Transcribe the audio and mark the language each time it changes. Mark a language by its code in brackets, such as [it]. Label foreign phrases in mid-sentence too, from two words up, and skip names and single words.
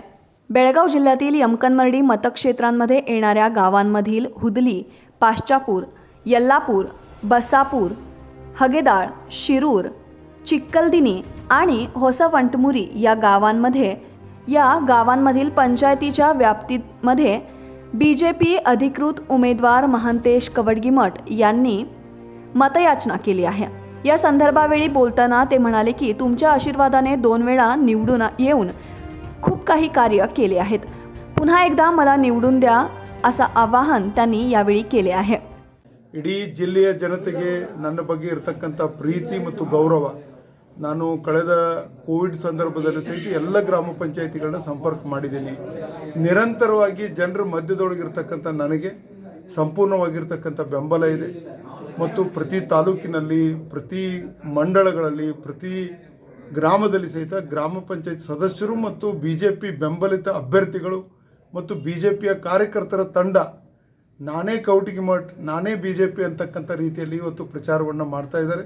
[mr] बेळगाव जिल्ह्यातील यमकनमर्डी मतक्षेत्रांमध्ये येणाऱ्या गावांमधील हुदली, पाश्चापूर, यल्लापूर, बसापूर, हगेदाळ, शिरूर, चिक्कलदिनी आणि होसवंटमुरी या गावांमधील पंचायतीच्या व्याप्तीमध्ये BJP अधिकृत उमेदवार महांतेश कवडगीमठ यांनी मतयाचना केली आहे. या संदर्भावेळी बोलताना ते म्हणाले की तुमच्या आशीर्वादाने 2 वेळा निवडून येऊन खूप काही कार्य केले आहेत. पुन्हा एकदा मला निवडून द्या असं आवाहन त्यांनी यावेळी केले आहे. [kn] ಇಡೀ ಜಿಲ್ಲೆಯ ಜನತೆಗೆ ನನ್ನ ಬಗ್ಗೆ ಇರತಕ್ಕಂಥ ಪ್ರೀತಿ ಮತ್ತು ಗೌರವ, ನಾನು ಕಳೆದ ಕೋವಿಡ್ ಸಂದರ್ಭದಲ್ಲಿ ಸಹಿತ ಎಲ್ಲ ಗ್ರಾಮ ಪಂಚಾಯಿತಿಗಳನ್ನ ಸಂಪರ್ಕ ಮಾಡಿದ್ದೀನಿ. ನಿರಂತರವಾಗಿ ಜನರ ಮಧ್ಯದೊಳಗಿರ್ತಕ್ಕಂಥ ನನಗೆ ಸಂಪೂರ್ಣವಾಗಿರ್ತಕ್ಕಂಥ ಬೆಂಬಲ ಇದೆ ಮತ್ತು ಪ್ರತಿ ತಾಲೂಕಿನಲ್ಲಿ, ಪ್ರತಿ ಮಂಡಳಗಳಲ್ಲಿ, ಪ್ರತಿ ಗ್ರಾಮದಲ್ಲಿ ಸಹಿತ ಗ್ರಾಮ ಪಂಚಾಯತ್ ಸದಸ್ಯರು ಮತ್ತು BJP ಬೆಂಬಲಿತ ಅಭ್ಯರ್ಥಿಗಳು ಮತ್ತು BJPಯ ಕಾರ್ಯಕರ್ತರ ತಂಡ ನಾನೇ ಕೌಟಿಗಿಮಠ್, ನಾನೇ BJP ಅಂತಕ್ಕಂಥ ರೀತಿಯಲ್ಲಿ ಇವತ್ತು ಪ್ರಚಾರವನ್ನು ಮಾಡ್ತಾ ಇದ್ದಾರೆ.